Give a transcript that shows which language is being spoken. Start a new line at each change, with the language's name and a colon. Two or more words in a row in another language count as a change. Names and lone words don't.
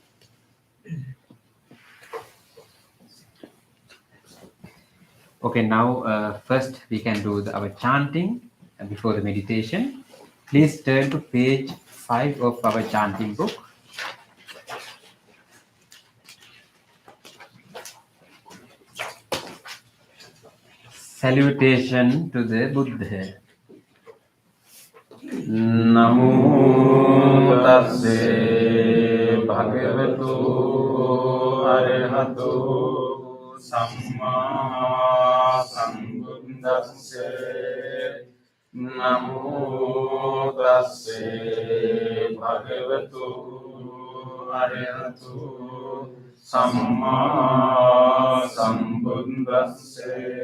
English: Okay, now first we can do our chanting before the meditation. Please turn to page 5 of our chanting book. Salutation to the Buddha.
Pali: Namo tassa bhagavato arahato samma sambuddhassa. Namo tassa bhagavato arahato samma sambuddhassa.